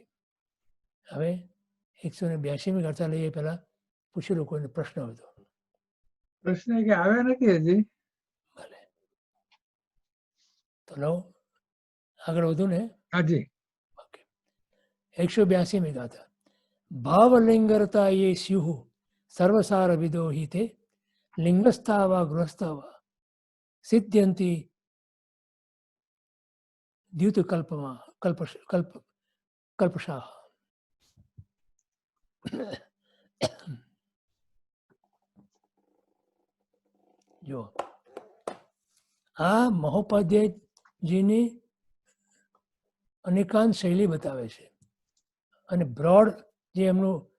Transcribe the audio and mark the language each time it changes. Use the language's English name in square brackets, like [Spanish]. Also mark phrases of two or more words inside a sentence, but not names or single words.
[Gujarati] હવે 182મી ગાથા લઈએ પહેલા પૂછી લો કોઈને પ્રશ્ન હોય તો. પ્રશ્ન કે આવ્યા નથી હજી. ભલે તો લો આગળ વધુ ને. હાજી. ઓકે. 182મી ગાથા. [Sanskrit] ભાવલિંગરતા ये स्युः सर्वसार विदो हि ते लिंगस्था वा गृहस्था वा सिद्ध्यन्ति कल्पशाः. [Gujarati] જો આ મહોપાધ્યાયજીની અનેકાંત શૈલી બતાવે છે અને બ્રોડ જે એમનું